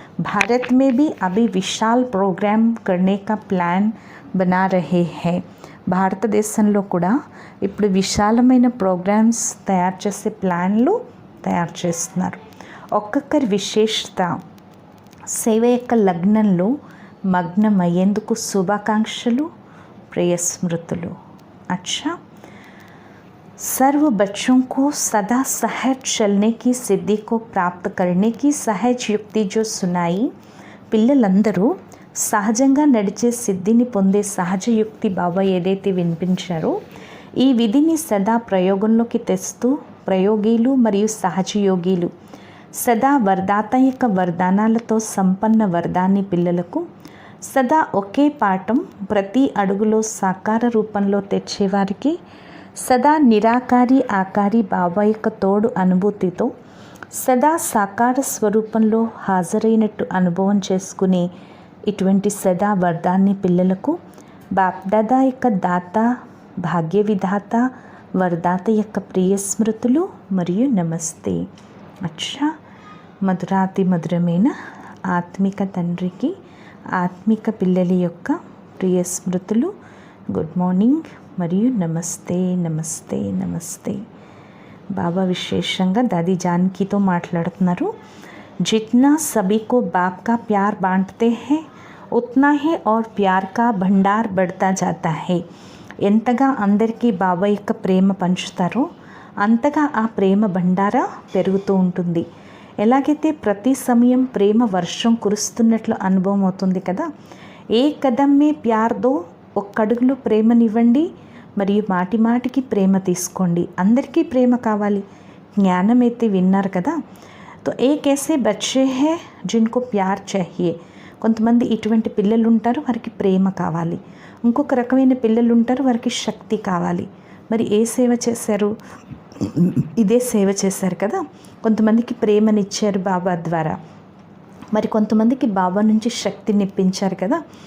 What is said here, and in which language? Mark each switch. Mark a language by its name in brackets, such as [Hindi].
[Hindi] भारत में भी अभी विशाल प्रोग्राम करने का प्लान बना रहे हैं. [Telugu] భారతదేశంలో కూడా ఇప్పుడు విశాలమైన ప్రోగ్రామ్స్ తయారు చేసే ప్లాన్లు తయారు చేస్తున్నారు. ఒక్కొక్కరి విశేషత సేవ యొక్క లగ్నంలో మగ్నమయ్యేందుకు శుభాకాంక్షలు, ప్రియస్మృతులు. [Hindi] अच्छा, सर्व बच्चों को सदा सहज चलने की सिद्धि को प्राप्त करने की सहज युक्ति जो सुनाई. [Telugu] పిల్లలందరూ సహజంగా నడిచే సిద్ధిని పొందే సహజ యుక్తి బాబా ఏదైతే వినిపించారో ఈ విధిని సదా ప్రయోగంలోకి తెస్తూ ప్రయోగీలు మరియు సహజయోగీలు సదా వరదాత యొక్క వరదానాలతో సంపన్న వరదాన్ని పిల్లలకు సదా ఒకే పాఠం ప్రతి అడుగులో సాకార రూపంలో తెచ్చేవారికి సదా నిరాకారి ఆకారి బాబా యొక్క తోడు అనుభూతితో సదా సాకార స్వరూపంలో హాజరైనట్టు అనుభవం చేసుకునే ఇటువంటి సదా వరదాన్ని పిల్లలకు బాప్దాదా యొక్క దాత, భాగ్య విధాత, వరదాత యొక్క ప్రియ స్మృతులు మరియు నమస్తే. అచ్చా, మధురాతి మధురమైన ఆత్మిక తండ్రికి ఆత్మిక పిల్లల యొక్క ప్రియ స్మృతులు. గుడ్ మార్నింగ్ మరియు నమస్తే నమస్తే నమస్తే. బాబా విశేషంగా దాది జానకితో మాట్లాడుతున్నారు. [Hindi] जितना सभी को बाप का प्यार बांटते हैं उतना ही और प्यार का भंडार बढ़ता जाता है. [Telugu] ఎంతగా అందరికీ బాబా యొక్క ప్రేమ పంచుతారో అంతగా ఆ ప్రేమ భండార పెరుగుతూ ఉంటుంది. ఎలాగైతే ప్రతి సమయం ప్రేమ వర్షం కురుస్తున్నట్లు అనుభవం అవుతుంది కదా. [Hindi] ఏ కదమ్మే ప్యార్దో, [Telugu] ఒక్కడుగులో ప్రేమనివ్వండి మరియు మాటి మాటికి ప్రేమ తీసుకోండి. అందరికీ ప్రేమ కావాలి. జ్ఞానం అయితే విన్నారు కదా. [Hindi] तो एक ऐसे बच्चे हैं जिनको प्यार चाहिए. [Telugu] కొంతమంది ఇటువంటి పిల్లలు ఉంటారు, వారికి ప్రేమ కావాలి. ఇంకొక రకమైన పిల్లలు ఉంటారు, వారికి శక్తి కావాలి. మరి ఏ సేవ చేశారు? ఇదే సేవ చేశారు కదా. కొంతమందికి ప్రేమనిచ్చారు బాబా ద్వారా, మరి కొంతమందికి బాబా నుంచి శక్తిని ఇప్పించారు కదా.